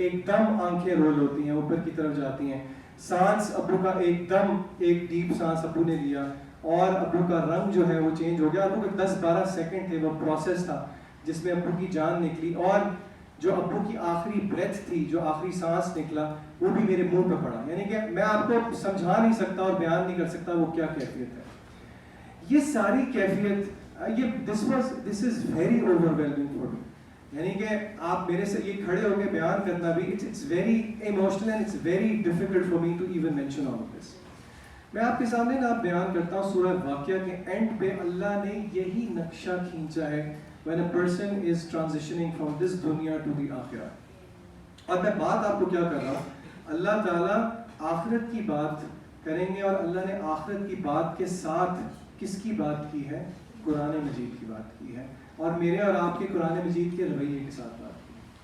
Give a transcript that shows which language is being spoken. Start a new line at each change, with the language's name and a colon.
Urdu: ایک دم آنکھیں رول ہوتی ہیں, اوپر کی طرف جاتی ہیں, سانس ابو کا ایک دم ایک ڈیپ سانس ابو نے لیا, اور ابو کا رنگ جو ہے وہ چینج ہو گیا. ابو کے 10-12 سیکنڈ تھے, وہ پروسیس تھا جس میں ابو کی جان نکلی, اور جو ابو کی آخری بریتھ تھی, جو آخری سانس نکلا, وہ بھی میرے منہ پہ پڑا. یعنی کہ میں آپ کو سمجھا نہیں سکتا اور بیان نہیں کر سکتا وہ کیا کیفیت ہے. یہ ساری کیفیت,
English: this is very overwhelming for me.
Urdu: یعنی کہ آپ میرے سے یہ کھڑے ہو کے بیان کرنا بھی,
English: it's very emotional and it's very difficult for me to even mention all of this.
Urdu: میں آپ کے سامنے نا بیان کرتا ہوں سورہ واقعہ کے اینڈ پہ اللہ نے یہی نقشہ کھینچا ہے
English: when a person is transitioning from this dunya to the
Urdu: آخرہ. اور میں بات آپ کو کیا کر رہا ہوں, اللہ تعالیٰ آخرت کی بات کریں گے, اور اللہ نے آخرت کی بات کے ساتھ کس کی بات کی ہے, قرآن مجید کی بات کی ہے, اور میرے اور آپ کے قرآن مجید کے رویے کے ساتھ بات کی.